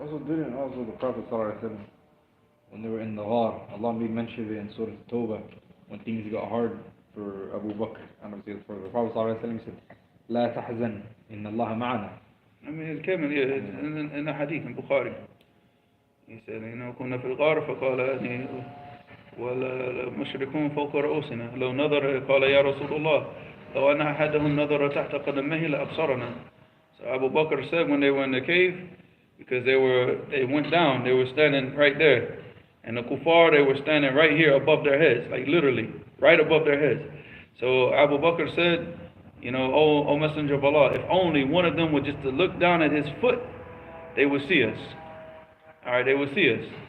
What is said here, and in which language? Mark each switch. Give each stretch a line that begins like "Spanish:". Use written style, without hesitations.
English: Also, the Prophet ﷺ, when they were in the Ghar, Allah made mention of it in Surah Tawbah, when things got hard for Abu Bakr, and for the Prophet ﷺ said,
Arabic: لا تحزن إن الله معنا.
English: I mean, it came in the hadith in Bukhari. He said, you know,
Arabic: كنا في الغار فقال يعني والمشركون فوق رؤوسنا لو نظر قال يا رسول الله لو أن أحدهم نظر تحت قدميه لأبصرنا.
English: So Abu Bakr said when they were in the cave, because they went down, they were standing right there. And the kuffar, they were standing right here above their heads, like literally, right above their heads. So Abu Bakr said, you know, O Messenger of Allah, if only one of them would just to look down at his foot, they would see us. Alright, they would see us.